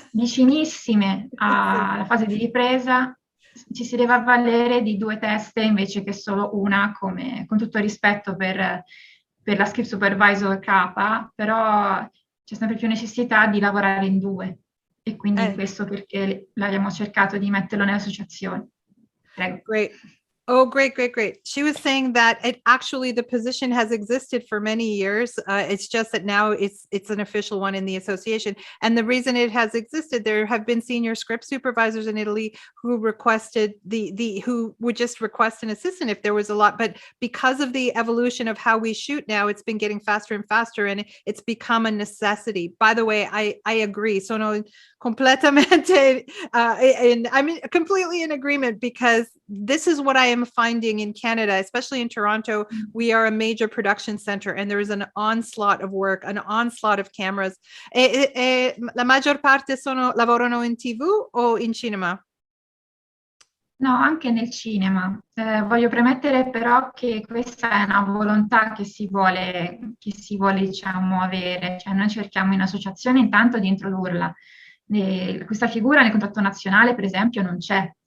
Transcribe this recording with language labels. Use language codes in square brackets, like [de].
[it] vicinissime alla fase di ripresa, ci si deve avvalere di 2 teste invece che solo una, con tutto rispetto per per la Script Supervisor capa, però c'è sempre più necessità di lavorare in due, e quindi questo perché l'abbiamo cercato di metterlo nell'associazione. Prego. [en] Great. Oh, great, great, great. She was saying that actually the position has existed for many years. It's just that now it's an official one in the association. And the reason it has existed, there have been senior script supervisors in Italy who requested who would just request an assistant if there was a lot. But because of the evolution of how we shoot now, it's been getting faster and faster, and it's become a necessity. By the way, I agree. [it] Sono completamente [en] I'm completely in agreement, because this is what I am finding in Canada, especially in Toronto. We are a major production center, and there is an onslaught of work, an onslaught of cameras. [it] La maggior parte lavorano in TV o in cinema? No, anche nel cinema. Voglio premettere però che questa è una volontà che si vuole diciamo, avere. Cioè, noi cerchiamo in associazione intanto di introdurla. Questa figura nel contratto nazionale, per esempio, non c'è.